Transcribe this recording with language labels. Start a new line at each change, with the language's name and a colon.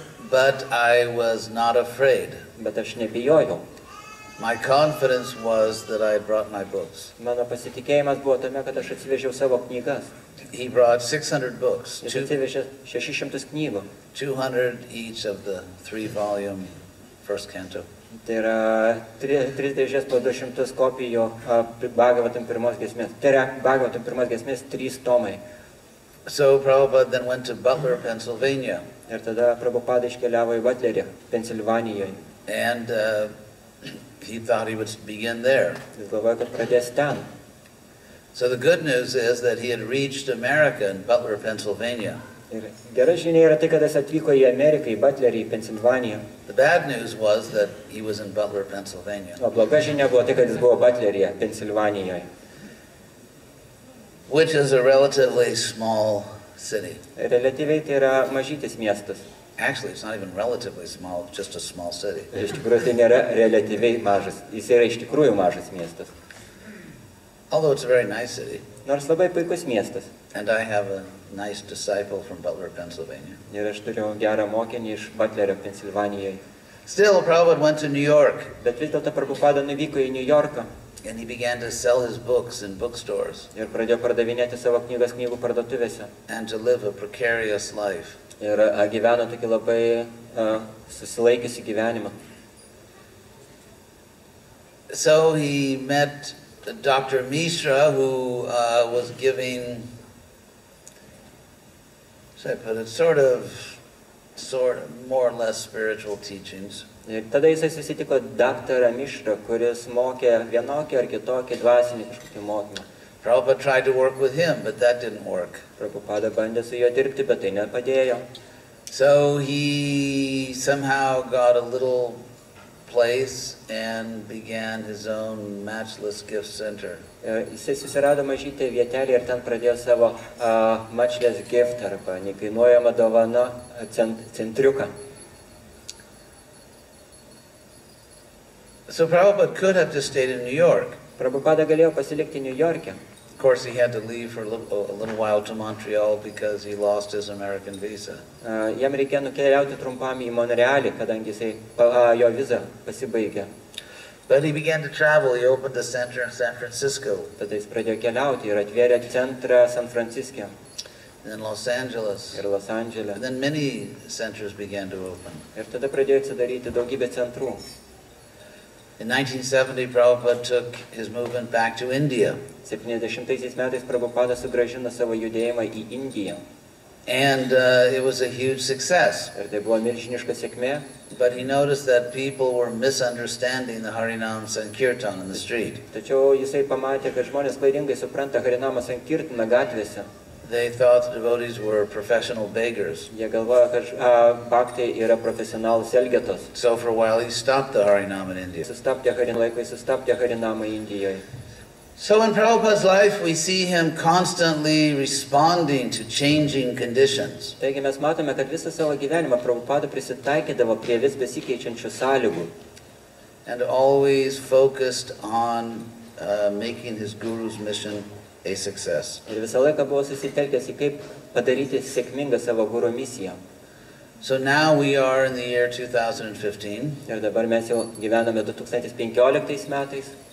English: But I was not afraid.
Lithuanian: Bet aš nebijojau.
English: My confidence was that I had brought my books.
Lithuanian: Mano pasitikėjimas buvo tame, kad aš atsivežiau savo knygas.
English: He brought 600 books,
Lithuanian: Jis atsivežė 600 knygų.
English: 200 each of the 3-volume first canto.
Lithuanian: Tai yra 3 dėžės po 200 kopijų Bhagavatam pirmos giesmės. Tai yra Bhagavatam pirmos giesmės 3 tomai.
English: So Prabhupada then went to Butler, Pennsylvania.
Lithuanian: Ir tada Prabhupada iškeliavo į Butlerį, Pensilvanijoje.
English: And he thought he would begin there.
Lithuanian: Jis galvoja, kad pradės ten.
English: So the good news is that he had reached America in Butler, Pennsylvania.
Lithuanian: Ir gera žinia yra tai, kad jis atvyko į Ameriką, į Butlerį, į Pensilvaniją.
English: The bad news was that he was in Butler, Pennsylvania.
Lithuanian: O bloga žinia buvo tai, kad jis buvo Butleryje, Pensilvanijoje.
English: Which is a relatively small city.
Lithuanian: Relatyviai tai yra mažytis miestas.
English: Actually, it's not even relatively small, it's just a small city.
Lithuanian: Iš tikrųjų, tai nėra relatyviai mažas. Jis yra iš tikrųjų mažas miestas.
English: Although it's a very nice city.
Lithuanian: Nors labai puikus miestas.
English: And I have a nice disciple from Butler, Pennsylvania.
Lithuanian: Ir aš turiu gerą mokinį iš Butlerio, Pensilvanijoje.
English: Still, Prabhupada went to New York.
Lithuanian: Bet vis dėlto Prabhupada nuvyko į New Yorką.
English: And he began to sell his books in bookstores.
Lithuanian: Ir pradėjo pardavinėti savo knygas knygų parduotuvėse.
English: And to live a precarious life.
Lithuanian: Ir gyveno tokį labai susilaikiusi gyvenimą.
English: So he met Dr. Mishra, who was giving, should I put it, sort of, more or less spiritual teachings.
Lithuanian: Ir tada jisai susitiko daktarą Mišrą, kuris mokė vienokį ar kitokį dvasinį kažkokį mokymą.
English: Prabhupada tried to work with him, but that didn't work.
Lithuanian: Prabhupada bandė su juo dirbti, bet tai nepadėjo.
English: So he somehow got a little place and began his own matchless gift center.
Lithuanian: Jisai susirado mažytę vietelį ir ten pradėjo savo matchless gift arba nekainuojamą dovaną centriuką.
English: So Prabhupada could have just stayed in New York.
Lithuanian: Prabhupada galėjo pasilikti New York'e.
English: Of course, he had to leave for a little while to Montreal because he lost his American visa.
Lithuanian: Jam reikėjo nukeliauti trumpam į Monrealį, kadangi jisai jo vizą pasibaigė.
English: But he began to travel. He opened a center in San Francisco.
Lithuanian: Tada jis pradėjo keliauti ir atvėrė centrą San Franciske.
English: And then Los Angeles.
Lithuanian: Ir Los Andžele.
English: And then many centers began to open.
Lithuanian: Ir tada pradėjo atsidaryti daugybę centrų.
English: In 1970, Prabhupada took his movement back to India.
Lithuanian: 70 metais Prabhupada sugrąžino savo judėjimą į Indiją.
English: And it was a huge success.
Lithuanian: Ir tai buvo milžiniška sėkmė.
English: But he noticed that people were misunderstanding the Harinam Sankirtan in the street.
Lithuanian: Tačiau jisai pamatė, kad žmonės klaidingai supranta Harinamą Sankirtaną gatvėse.
English: They thought the devotees were professional beggars.
Lithuanian: Jie galvoja, kad bhaktai yra profesionalus elgetos.
English: So for a while he stopped the Harinam in India.
Lithuanian: Sustabdė Harinamą Indijoje.
English: So in Prabhupada's life we see him constantly responding to changing conditions.
Lithuanian: Taigi mes matome, kad visą savo gyvenimą Prabhupada prisitaikydavo prie vis besikeičiančių sąlygų.
English: And always focused on making his guru's mission a success.
Lithuanian: Ir visą laiką buvo susitelkęs į kaip padaryti sėkmingą savo guru misiją.
English: So now we are in the year 2015.
Lithuanian: Ir dabar mes jau gyvename 2015 metais.